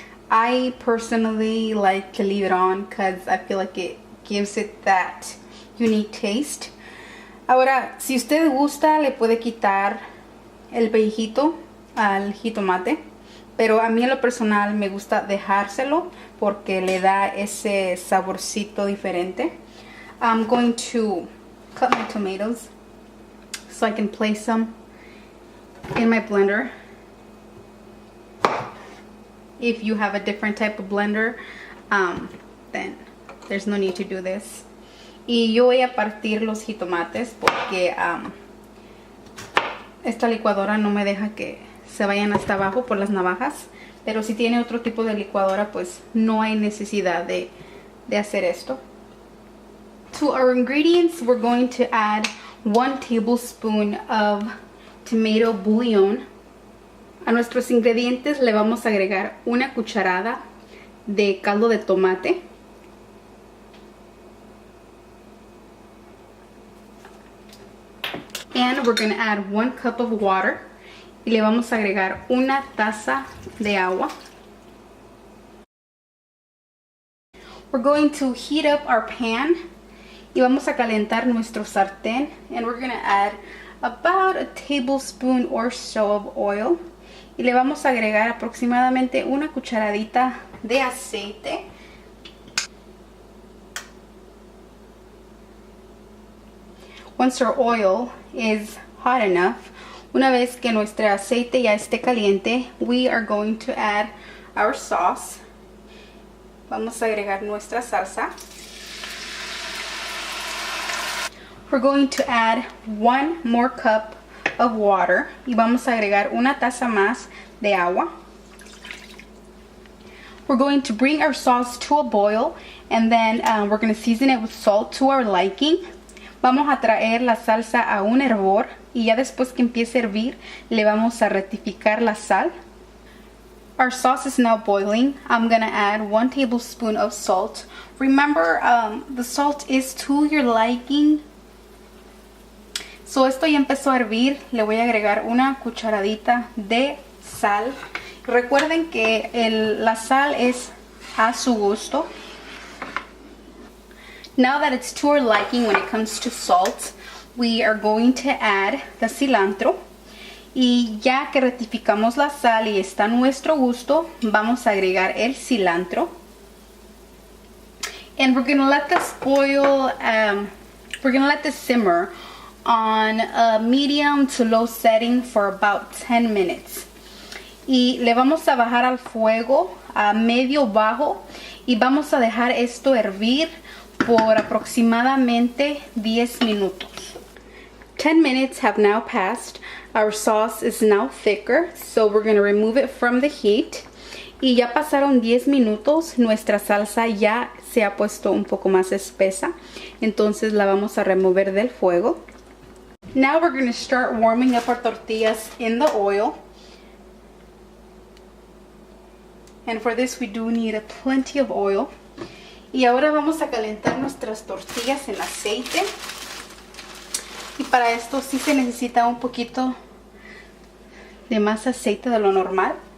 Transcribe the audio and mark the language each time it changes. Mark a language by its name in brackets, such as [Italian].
[English] I personally like to leave it on because I feel like it gives it that unique taste. [Spanish] Ahora, si usted gusta, le puede quitar el pellejito al jitomate, pero a mí en lo personal me gusta dejárselo porque le da ese saborcito diferente. [English] I'm going to cut my tomatoes so I can place them in my blender. If you have a different type of blender, then there's no need to do this. [Spanish] Y yo voy a partir los jitomates porque esta licuadora no me deja que se vayan hasta abajo por las navajas, pero si tiene otro tipo de licuadora, pues no hay necesidad de hacer esto. [English] To our ingredients, we're going to add 1 tablespoon of Tomato Bouillion. [Spanish] A nuestros ingredientes le vamos a agregar una cucharada de caldo de tomate. [English] And we're going to add 1 cup of water. [Spanish] Y le vamos a agregar una taza de agua. [English] We're going to heat up our pan. [Spanish] Y vamos a calentar nuestro sartén. [English] And we're going to add about a tablespoon or so of oil. [Spanish] Y le vamos a agregar aproximadamente una cucharadita de aceite. [English] Once our oil is hot enough, [Spanish] una vez que nuestro aceite ya esté caliente, [English] we are going to add our sauce. [Spanish] Vamos a agregar nuestra salsa. [English] We're going to add 1 more cup of water. [Spanish] Y vamos a agregar una taza más de agua. [English] We're going to bring our sauce to a boil. And then we're going to season it with salt to our liking. [Spanish] Vamos a traer la salsa a un hervor. Y ya después que empiece a hervir, le vamos a rectificar la sal. [English] Our sauce is now boiling. I'm going to add 1 tablespoon of salt. Remember, the salt is to your liking. [Spanish] So esto ya empezó a hervir. Le voy a agregar una cucharadita de sal. Recuerden que la sal es a su gusto. [English] Now that it's to our liking when it comes to salt, we are going to add the cilantro. [Spanish] Y ya que rectificamos la sal y está a nuestro gusto, vamos a agregar el cilantro. [English] And we're going to let this boil, we're going to let this simmer on a medium to low setting for about 10 minutes. [Spanish] Y le vamos a bajar al fuego a medio bajo y vamos a dejar esto hervir por aproximadamente 10 minutos. [English] 10 minutes have now passed. Our sauce is now thicker, so we're going to remove it from the heat. [Spanish] Y ya pasaron 10 minutos, nuestra salsa ya se ha puesto un poco más espesa, entonces la vamos a remover del fuego. [English] Now we're going to start warming up our tortillas in the oil. And for this we do need plenty of oil. [Spanish] Y ahora vamos a calentar nuestras tortillas en aceite. Y para esto sí se necesita un poquito de más aceite de lo normal.